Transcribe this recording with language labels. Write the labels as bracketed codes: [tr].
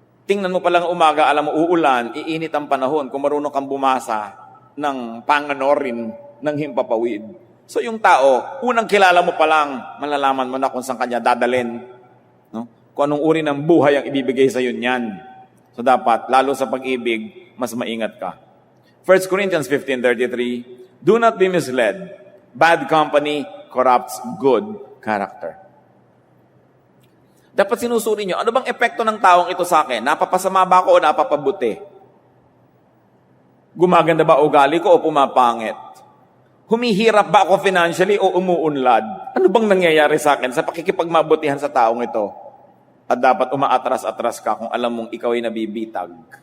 [tl] Tingnan mo palang umaga, alam mo, uulan, iinit ang panahon kung marunong kang bumasa ng panganorin ng himpapawid. So yung tao, unang kilala mo pa lang, malalaman mo na kung saan kanya dadalhin. No? Kung anong uri ng buhay ang ibibigay sa iyo niyan. So dapat, lalo sa pag-ibig, mas maingat ka. [en] 1 Corinthians 15:33, do not be misled. Bad company corrupts good character. [tl] Dapat sinusuri nyo, ano bang epekto ng taong ito sa akin? Napapasama ba ako o napapabuti? Gumaganda ba ugali ko o pumapangit? Humihirap ba ako financially o umuunlad? Ano bang nangyayari sa akin sa pakikipagmabutihan sa taong ito? At dapat umaatras-atras ka kung alam mong ikaw ay nabibitag.